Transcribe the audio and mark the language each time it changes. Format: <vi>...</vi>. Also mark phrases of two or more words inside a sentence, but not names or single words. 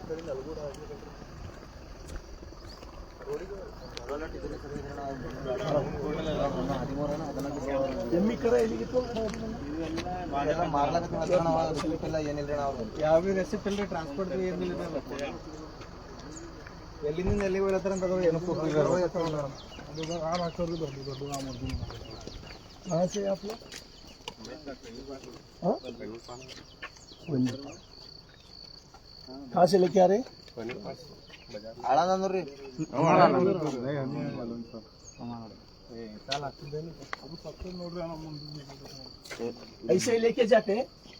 <kn>ಯಾವ ರೆಸಿಪ್ಟ್ ಇಲ್ರಿ ಟ್ರಾನ್ಸ್ಪೋರ್ಟ್ ಏನಿಲ್ಲ ಎಲ್ಲಿಂದ ಎಲ್ಲಿಗೆ ಹೇಳ್ತಾರ ಅಂತ ಏನು</kn> <hi>कहाँ से आप लोग? कहाँ से लेके आ रहे? ऐसे ही लेके जाते हैं।</hi>